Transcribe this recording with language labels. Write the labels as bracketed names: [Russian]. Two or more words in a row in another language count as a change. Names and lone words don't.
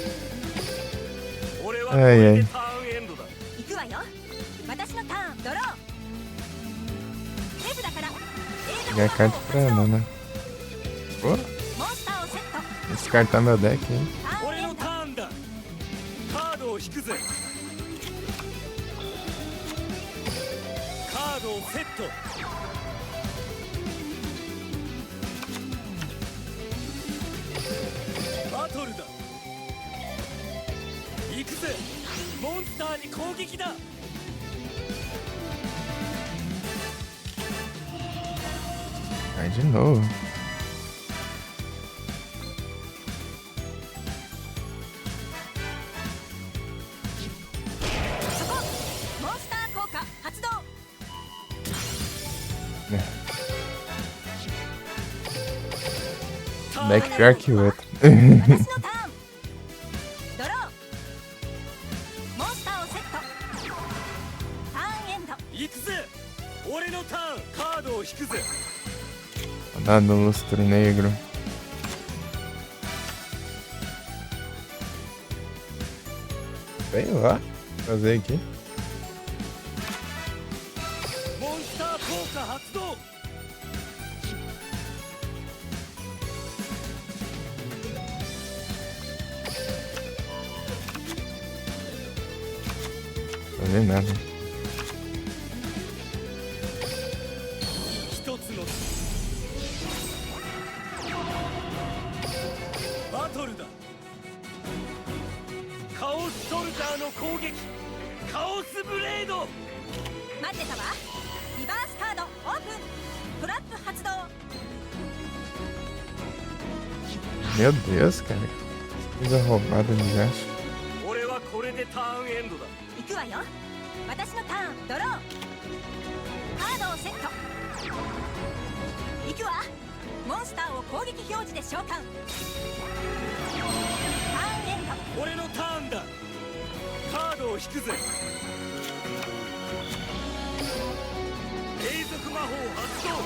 [Portuguese] Ai, ai. Pegar carta pra ela, né? Pô, [Japanese] モンスターをセット。 [Portuguese] descartar meu deck, hein? [Japanese] ターンエンド。俺のターンだ。カードを引くぜ。カードをセット。バトルだ。行くぜ。モンスターに攻撃だ。 [Portuguese] Vai de novo. [Japanese] そこ。モンスター効果発動。 [Portuguese] Deck pior que o outro. [Japanese] 私のターン。ドロー。モンスターをセット。ターンエンド。行くぜ。俺のターン。カードを引くぜ。 [Portuguese] Dado lustro negro. Sei lá. Fazer aqui. [Japanese] モンスター効果発動。 [Portuguese] Fazer nada. [Japanese] 一つのバトルだ。カオスソルジャーの攻撃。カオスブレード。待ってたわ。リバースカードオープン。トラップ発動。 [Portuguese] Meu Deus, cara. Coisa roubada de gasto. [Japanese] 俺はこれでターンエンドだ。行くわよ。私のターンドロー。カードをセット。行くわ。モンスターを攻撃表示で召喚。ターンエンド。俺のターンだ。カードを引くぜ。永続魔法発動。